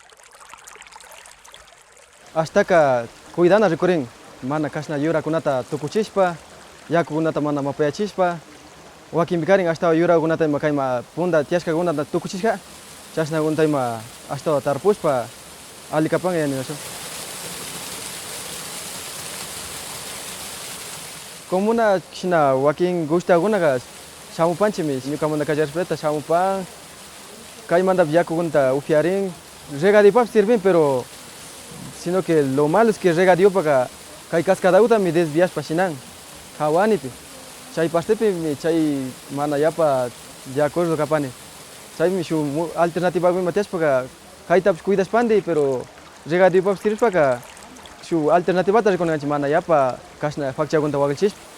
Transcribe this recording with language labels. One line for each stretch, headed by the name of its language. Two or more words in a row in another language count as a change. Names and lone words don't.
Quechua: Ashtaka cuidana rikurin mana kashna yurakunata tukuchishpa, yakukunata mana mapayachishpa, wakinpi karin ashtawa yurakunata ima kayma punda tiashkakunata tukuchishka, chashnakunata ima ashtawa tarpushpa alikapan yaninachu. Comuna kishna wakin gustakunaqa shamupanchikmi ñukamanta kallarishpata shamupan, kaymantapi yakukunata upyarin, regadiopapi sirven
Spanish: pero sino que lo malo es que
Quechua: regadiopaqa kay cascadautami desviashpa shinan hawanipi. Chay pastepi chay mana yapa
Spanish: de acuerdo
Quechua: kapani. Chaymi shu alternativapi matiashpaqa kaytapish cuidashpandi pero regadiopapi sirvishpaqa shu alternativata rikunanchik mana yapa kashna fakchakunata waklichishpa.